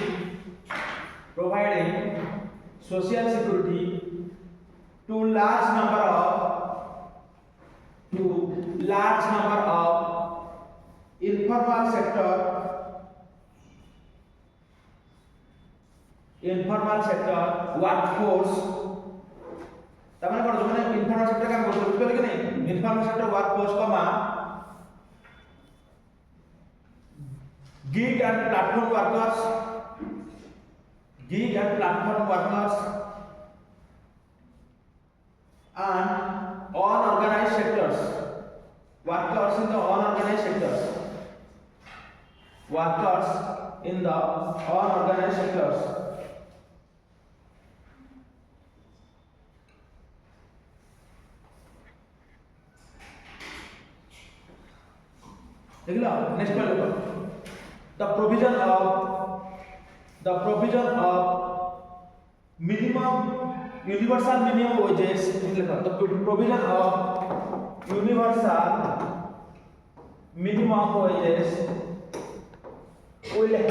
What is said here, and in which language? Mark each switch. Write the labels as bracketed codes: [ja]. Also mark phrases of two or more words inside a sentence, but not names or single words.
[en] Providing social security to large number of informal sector workforce [or] ତାମାନେ କଣ ଯୋ ମାନେ [en] informal sector [or] କାମ କରତୋ ବୁଝଲେ କି ନହିଁ [en] informal sector workforce कमा gig and platform workers and unorganized sectors workers in the unorganized sectors [hi] देखला नेक्स्ट में देखो [en] the provision of universal minimum wages the provision of universal minimum wages will